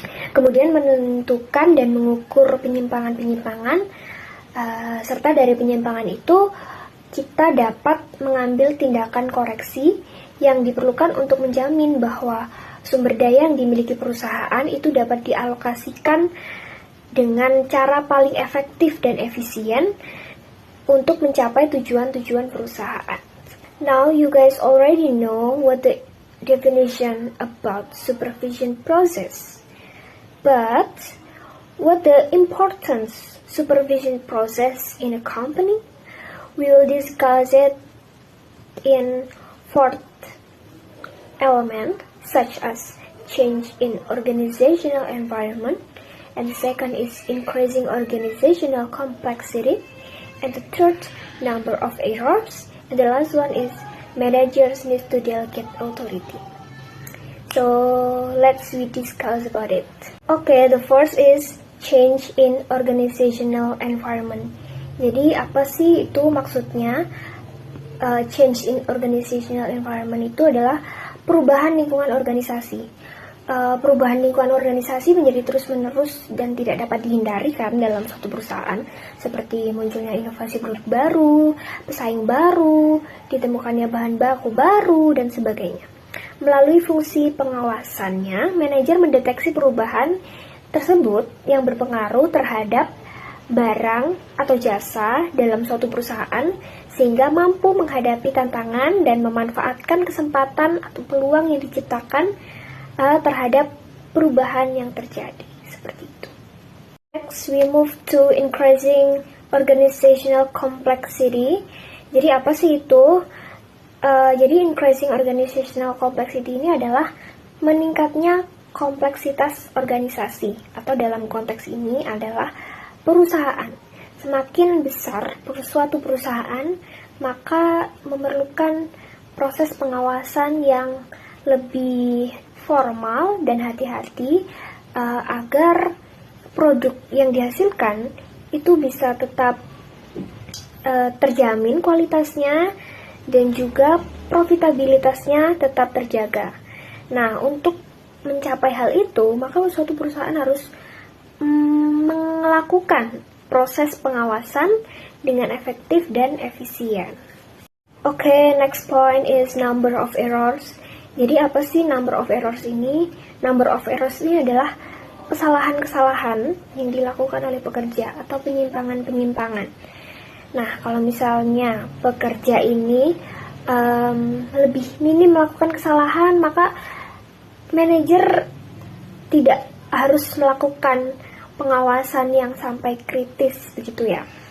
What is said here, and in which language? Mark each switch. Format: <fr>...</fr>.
<id>Kemudian menentukan dan mengukur penyimpangan-penyimpangan, serta dari penyimpangan itu kita dapat mengambil tindakan koreksi yang diperlukan untuk menjamin bahwa sumber daya yang dimiliki perusahaan itu dapat dialokasikan dengan cara paling efektif dan efisien untuk mencapai tujuan-tujuan perusahaan.</id> <en>Now you guys already know what the definition about supervision process. But what the importance supervision process in a company? We will discuss it in 4th element, such as change in organizational environment, and the second is increasing organizational complexity, and the third, number of errors, and the last one is managers need to delegate authority. So let's discuss about it. Okay, the first is change in organizational environment.</en> <id>Jadi apa sih itu maksudnya?</id> <en>Change in organizational environment</en> <id>itu adalah perubahan lingkungan organisasi. Perubahan lingkungan organisasi menjadi terus-menerus dan tidak dapat dihindari kan dalam suatu perusahaan, seperti munculnya inovasi produk baru, pesaing baru, ditemukannya bahan baku baru, dan sebagainya. Melalui fungsi pengawasannya, manajer mendeteksi perubahan tersebut yang berpengaruh terhadap barang atau jasa dalam suatu perusahaan, sehingga mampu menghadapi tantangan dan memanfaatkan kesempatan atau peluang yang diciptakan terhadap perubahan yang terjadi, seperti itu.</id> <en>Next, we move to increasing organizational complexity.</en> <id>Jadi apa sih itu? Jadi</id> <en>increasing organizational complexity</en> <id>ini adalah meningkatnya kompleksitas organisasi, atau dalam konteks ini adalah perusahaan. Semakin besar suatu perusahaan, maka memerlukan proses pengawasan yang lebih formal dan hati-hati agar produk yang dihasilkan itu bisa tetap terjamin kualitasnya dan juga profitabilitasnya tetap terjaga. Nah, untuk mencapai hal itu, maka suatu perusahaan harus melakukan proses pengawasan dengan efektif dan efisien.</id> <en>Okay, next point is number of errors.</en> <id>Jadi apa sih</id> <en>number of errors</en> <id>ini?</id> <en>Number of errors</en> <id>ini adalah kesalahan-kesalahan yang dilakukan oleh pekerja atau penyimpangan-penyimpangan. Nah, kalau misalnya pekerja ini lebih minim melakukan kesalahan, maka manajer tidak harus melakukan pengawasan yang sampai kritis, begitu ya.</id>